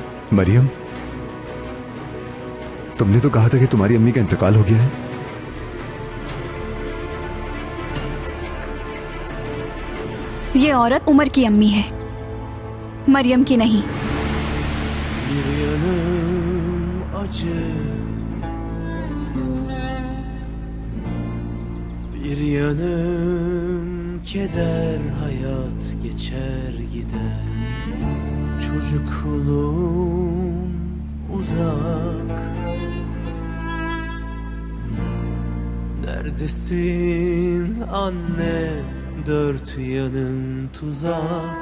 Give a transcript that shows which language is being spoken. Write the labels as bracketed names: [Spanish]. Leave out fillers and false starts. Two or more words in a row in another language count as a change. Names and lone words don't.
[Hindi] मरियम, तुमने तो कहा था कि तुम्हारी अम्मी का इंतकाल हो गया है। ये औरत उमर की अम्मी है, मरियम की नहीं। [Turkish] Bir yanım acı, bir yanım keder, hayat geçer gider. Çocukluğum uzak, neredesin anne, dört yanın tuzak.